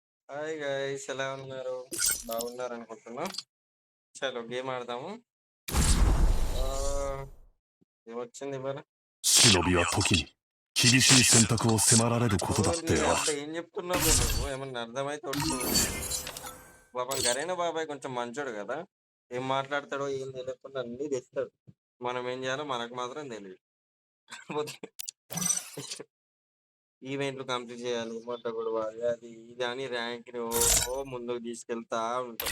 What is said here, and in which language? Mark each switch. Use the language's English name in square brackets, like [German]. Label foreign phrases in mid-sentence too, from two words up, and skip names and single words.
[English] hi guys, [Telugu] ఎలా ఉన్నారు? బాగున్నారు అనుకుంటున్నా. చలో గేమ్ ఆడదాము. ఆ, ఏమొచ్చింది మరి? [Japanese] 忍びは時に厳しい選択を迫られることだっ [Telugu] నీ [Japanese] てある。 [Telugu] అబ్బా ఏం చెప్తున్నావు బే నువ్వు? ఏమన్నా అర్థమైతే ఒట్టు. పాపం గరేనా బాబాయ్ కొంచెం మంచోడు కదా. ఏం మాట్లాడతాడో ఏం తెలియకుండా అన్ని తెస్తాడు. మనం ఏం చేయాలో మనకు మాత్రం తెలియదు. కాకపోతే [English] events complete [Telugu] చేయాలి, మొట్ట కొడవాలి, అది ఇది అని ర్యాంక్ ని ముందుకు తీసుకెళ్తా ఉంటాం.